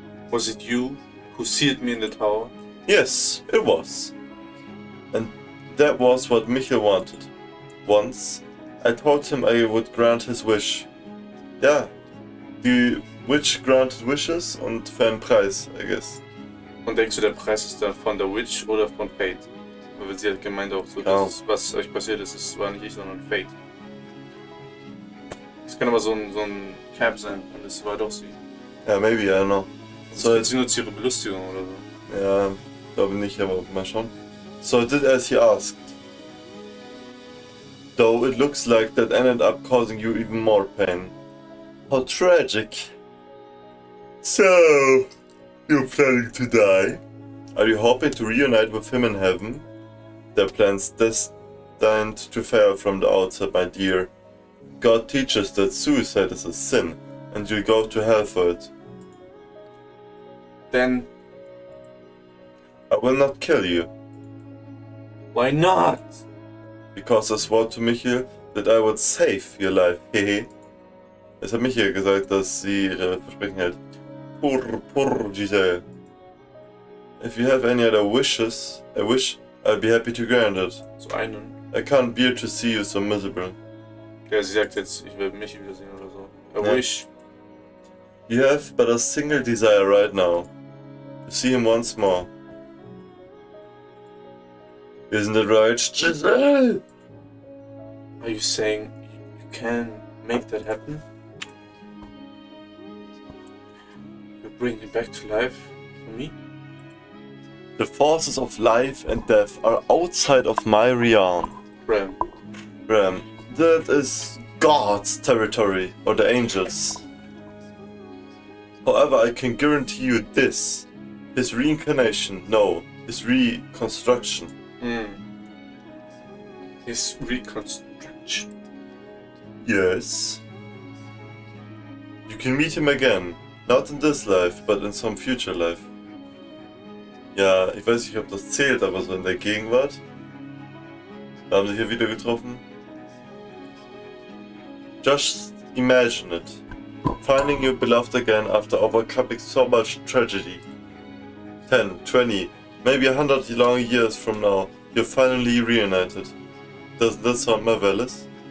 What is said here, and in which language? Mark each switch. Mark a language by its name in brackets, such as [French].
[English] Was it you who sealed me in the tower? Yes, it was. And that was what Michel wanted. Once, I told him I would grant his wish. [German] Ja, die Witch [English] granted wishes [German] und für einen Preis, [English] I guess. [German] Und denkst du, der Preis ist dann von der Witch oder von Fate? Weil sie hat gemeint auch so, Genau. das ist, was euch passiert ist, es war nicht ich, sondern Fate. Es kann aber so ein Cap sein und es war doch sie. [English] Ja, maybe, I don't know. [German] So, sie nutzt ihre Belustigung oder so. Ja, glaube nicht, aber mal schauen. [English] So I did as he asked. Though it looks like that ended up causing you even more pain. How tragic. So, you're planning to die? Are you hoping to reunite with him in heaven? Their plans destined to fail from the outset, my dear. God teaches that suicide is a sin, and you'll go to hell for it. Then, I will not kill you, why not? because I swore to Michael that I would save your life, hehe. [German] Es hat Michael gesagt, dass sie ihre Versprechen hält. [English] Poor Giselle. If you have any other wishes, I'll be happy to grant it. [German] So einen. [English] I can't bear to see you so miserable. [German] Ja, sie sagt jetzt, ich will mich wiedersehen oder so. [English] I [German] Ja. [English] wish. You have but a single desire right now. To see him once more. Isn't it right, Giselle? Are you saying you can make that happen? You bring me back to life for me? The forces of life and death are outside of my realm. Ram. That is God's territory, or the angels. However, I can guarantee you this. His reincarnation, no, his reconstruction. His reconstruction. Yes. You can meet him again. Not in this life, but in some future life. [German] Ja, ich weiß nicht, ob das zählt, aber so in der Gegenwart. Da haben sie hier wieder getroffen. [English] Just imagine it. Finding your beloved again after overcoming so much tragedy. 10, 20, maybe 100 long years from now, you're finally reunited. Doesn't that sound marvelous?